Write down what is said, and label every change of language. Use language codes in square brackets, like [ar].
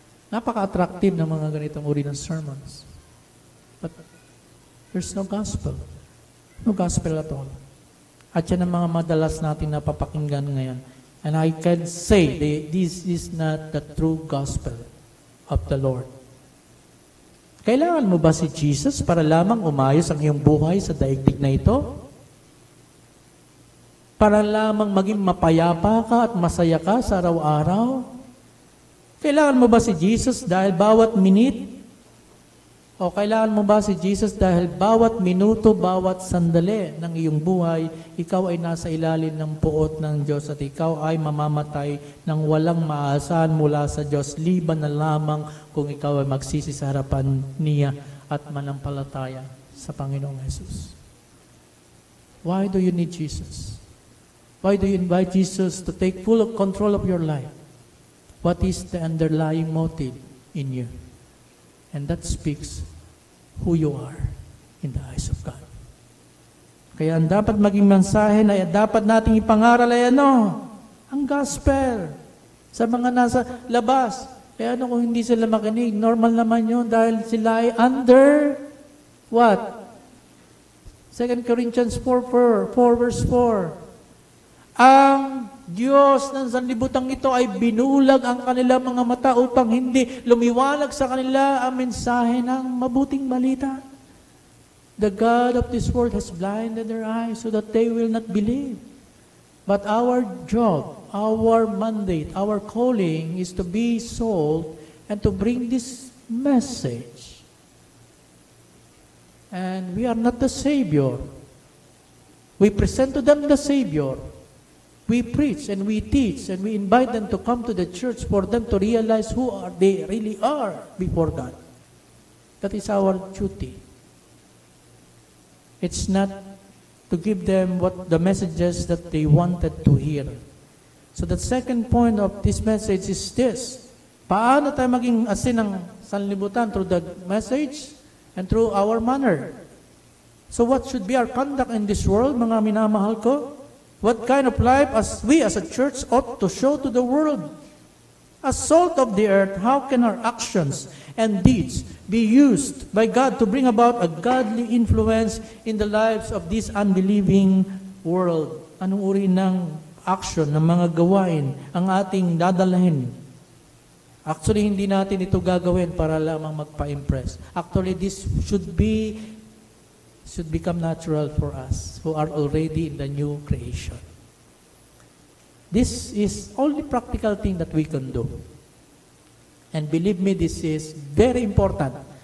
[tl] Napaka-attractive ng mga ganitong uri ng sermons. [en] But there's no gospel. No gospel at all. [tl] At yan ang mga madalas natin napapakinggan ngayon. [en] And I can say this is not the true gospel of the Lord. [tl] Kailangan mo ba si Jesus para lamang umayos ang iyong buhay sa daigdig na ito? Para lamang maging mapayapa ka at masaya ka sa araw-araw? Kailangan mo ba si Jesus dahil bawat minute? O kailangan mo ba si Jesus dahil bawat minuto, bawat sandali ng iyong buhay, ikaw ay nasa ilalim ng puot ng Diyos at ikaw ay mamamatay ng walang maasahan mula sa Diyos, liban na lamang kung ikaw ay magsisi sa harapan niya at manampalataya sa Panginoong Jesus. [en] Why do you need Jesus? Why do you invite Jesus to take full control of your life? What is the underlying motive in you? And that speaks who you are in the eyes of God. [tl] Kaya ang dapat maging mensahe na dapat nating ipangaral ay ang gospel sa mga nasa labas. Kaya kung hindi sila makinig, normal naman yun dahil sila ay [en] under what? [tl] 2 Corinthians 4 verse 4. Ang Diyos ng sanlibutan ito ay binulag ang kanilang mga mata upang hindi lumiwanag sa kanila ang mensahe ng mabuting balita. [en] The God of this world has blinded their eyes so that they will not believe. But our job, our mandate, our calling is to be salt and to bring this message. And we are not the Savior. We present to them the Savior. We preach and we teach and we invite them to come to the church for them to realize who they really are before God. That is our duty. It's not to give them what the messages that they wanted to hear. So the second point of this message is this. [tl] Paano tayo maging asin ng sanlibutan? [en] Through the message and through our manner. So what should be our conduct in this world, [tl] mga minamahal ko? [en] What kind of life as we as a church ought to show to the world? As salt of the earth, how can our actions and deeds be used by God to bring about a godly influence in the lives of this unbelieving world? [tl] Anong uri ng action, ng mga gawain ang ating dadalhin? Actually, hindi natin ito gagawin para lamang magpa-impress. [en] Actually, this should become natural for us who are already in the new creation. This is only practical thing that we can do. And believe me, this is very important.